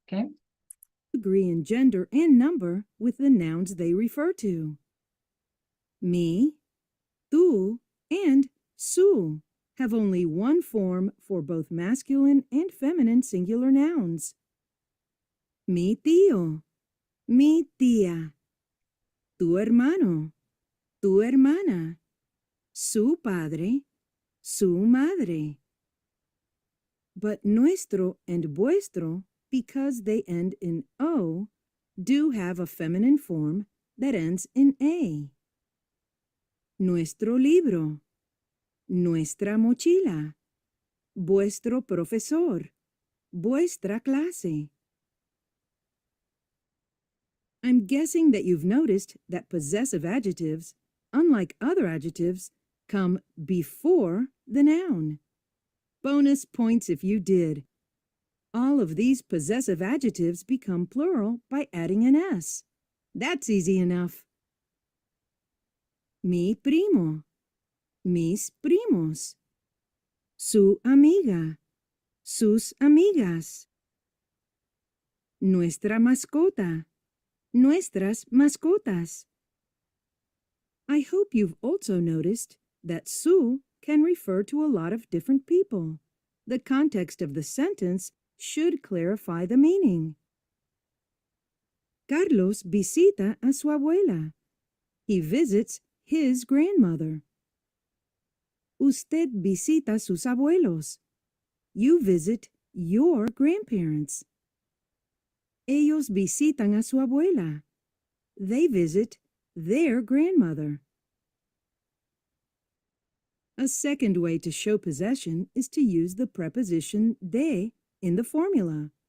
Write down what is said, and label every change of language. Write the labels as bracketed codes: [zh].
[en] Okay. Agree in gender and number with the nouns they refer to. Mi, tú, and su. have only one form for both masculine and feminine singular nouns. [es] Mi tío, mi tía, tu hermano, tu hermana, su padre, su madre. [en] But nuestro and vuestro, because they end in O, do have a feminine form that ends in A. [es] Nuestro libro, nuestra mochila, vuestro profesor, vuestra clase. [en] I'm guessing that you've noticed that possessive adjectives, unlike other adjectives, come before the noun. Bonus points if you did. All of these possessive adjectives become plural by adding an S. That's easy enough. [es] Mi primo, mis primos, su amiga, sus amigas, nuestra mascota, nuestras mascotas. [en] I hope you've also noticed that su can refer to a lot of different people. The context of the sentence should clarify the meaning. [es] Carlos visita a su abuela. [en] He visits his grandmother. [es] Usted visita sus abuelos. [en] You visit your grandparents. [es] Ellos visitan a su abuela. [en] They visit their grandmother. A second way to show possession is to use the preposition de in the formula.